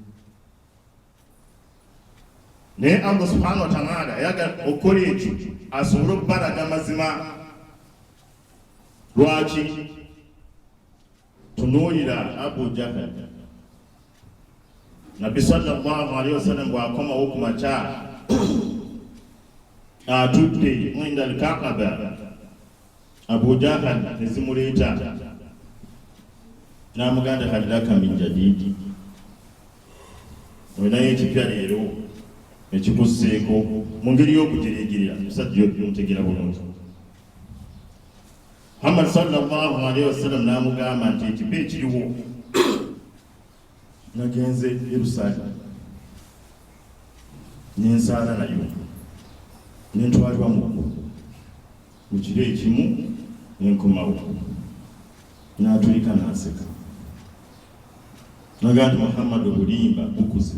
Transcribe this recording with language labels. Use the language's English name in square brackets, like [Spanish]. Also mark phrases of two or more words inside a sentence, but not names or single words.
[Ganda] Naye [Arabic] الله سبحانه وتعالى [Ganda] ayagala okukola ekyo asobole okubalaga mazima. Lwaki? Tunuulira Abu Jahal, Nabbi [Arabic] صلى الله عليه وسلم [Ganda] bw'akomawo ku makya atudde [Arabic] عند الكعبة, [Ganda] Abu Jahal ne zimuleeta n'amuganda [Arabic] هل لك من جديد, [Ganda] olinayo ekipya leero ekikusseeko, mu ngeri y'okutereegerera musajja yomutegeera bulungi. Muhammad [Arabic] صلى الله عليه وسلم [Ganda] n'amugamba nti ekipa ekiriwo nagenze Yerusaalemu n'ensaala nayo n'entwalibwa mu kiro ekimu n'enkomawo. N'atulika n'aseka n'agamba nti Muhammad obulimba bukuze.